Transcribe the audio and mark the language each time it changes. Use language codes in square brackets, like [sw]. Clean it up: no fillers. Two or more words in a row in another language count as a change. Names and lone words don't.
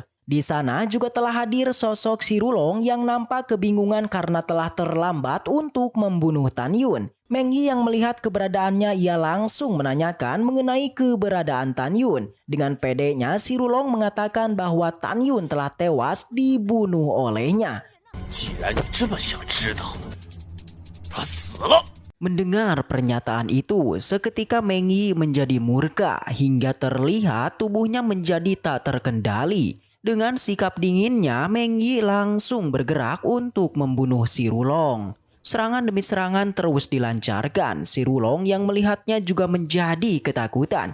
[id] Di sana juga telah hadir sosok si Rulong yang nampak kebingungan karena telah terlambat untuk membunuh Tan Yun. Meng Yi yang melihat keberadaannya ia langsung menanyakan mengenai keberadaan Tan Yun. Dengan pedenya si Rulong mengatakan bahwa Tan Yun telah tewas dibunuh olehnya. [zh] 既然你这么想知道，他死了。 [id] Mendengar pernyataan itu, seketika Meng Yi menjadi murka hingga terlihat tubuhnya menjadi tak terkendali. Dengan sikap dinginnya, Meng Yi langsung bergerak untuk membunuh si Rulong. Serangan demi serangan terus dilancarkan. Si Rulong yang melihatnya juga menjadi ketakutan.